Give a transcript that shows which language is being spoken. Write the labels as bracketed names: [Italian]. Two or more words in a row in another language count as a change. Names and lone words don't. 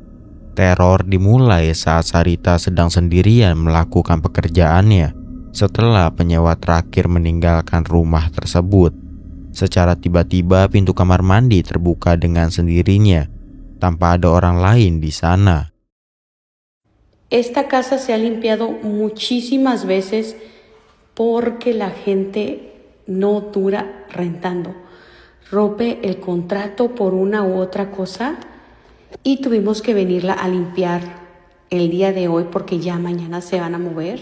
[Indonesian] Teror dimulai saat Sarita sedang sendirian melakukan pekerjaannya setelah penyewa terakhir meninggalkan rumah tersebut. Secara tiba-tiba pintu kamar mandi terbuka dengan sendirinya tanpa ada orang lain di sana. [Spanish] Esta casa se ha limpiado muchísimas veces porque la gente no dura rentando. Rompe el contrato por una u otra cosa y tuvimos que venirla a limpiar el día de hoy porque ya mañana se van a mover.